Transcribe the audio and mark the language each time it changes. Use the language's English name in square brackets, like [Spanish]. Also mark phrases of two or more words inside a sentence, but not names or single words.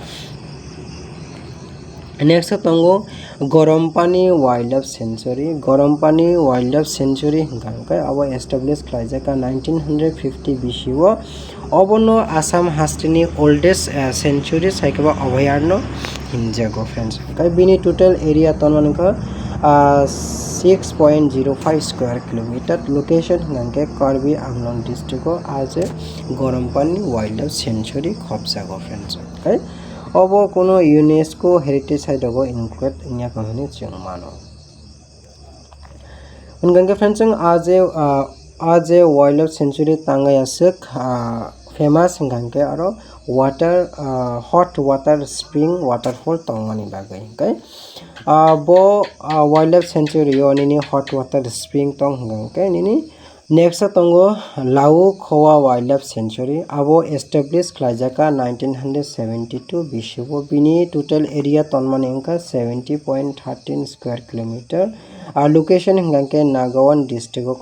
[Kok Borok] next tongo Gorompani Wildlife Sanctuary hingangkai abo established khlaijaka 1950 bisio obono Assam hastini [English] oldest sanctuary [Kok Borok] saikaba abhayarno hinjago friends kai bini total area tonmanka 6.05 [English] square kilometer [Kok Borok] location hingangke Karbi Anglong district o aje Gorompani Wildlife Sanctuary khobjago friends okay obo kono [English] UNESCO heritage site [Kok Borok] go include nya kahani chung mano hingangke friends aje [English] wildlife sanctuary [Kok Borok] tangai asuk famous hingangke aro [English] hot water spring waterfall [Kok Borok] tongmani bagai okay bo [English] wildlife sanctuary [Kok Borok] o nini [English] hot water spring [Kok Borok] tong hingangke nini next tongo Lau Khowa Wildlife Sanctuary abo established khlaijaka 1972 bisio bini total area tonmani wngkha 70.13 [English] square kilometer [Kok Borok] location hingangke Nagaon district o